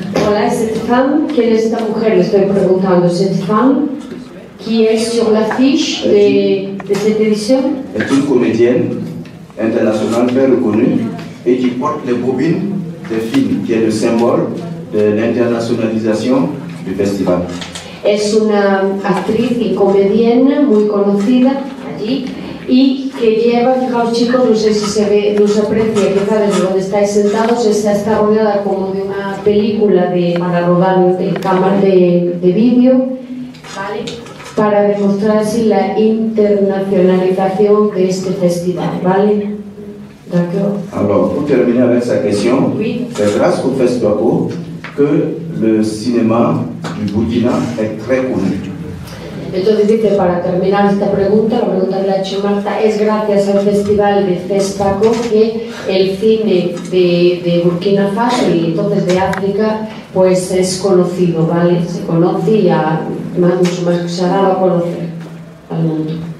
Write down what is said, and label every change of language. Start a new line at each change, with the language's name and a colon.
French: Voilà, cette femme, quelle est cette
Spanish: mujer? Le estoy preguntando.
French: Cette femme qui est sur l'affiche de cette édition Est une comédienne internationale très reconnue et qui porte les bobines des films, qui est le symbole de l'internationalisation du festival.
Spanish: es una actriz y comediana muy conocida allí y que lleva, fijaos chicos, no sé si se ve, no se aprecia quizá desde donde estáis sentados, está rodeada como de una película para rodar cámaras de vídeo, ¿vale? Para demostrar así la internacionalización de este festival, ¿vale?
French: D'accord. Alors, pour terminer avec sa question, Oui. c'est grâce au FESPACO que le cinéma du Burkina est très connu.
Spanish: Entonces dice, para terminar esta pregunta, la pregunta que le ha hecho Marta, es gracias al festival de FESPACO que el cine de Burkina Faso y entonces de África pues es conocido, ¿vale? Se conoce y mucho más se ha dado a conocer al mundo.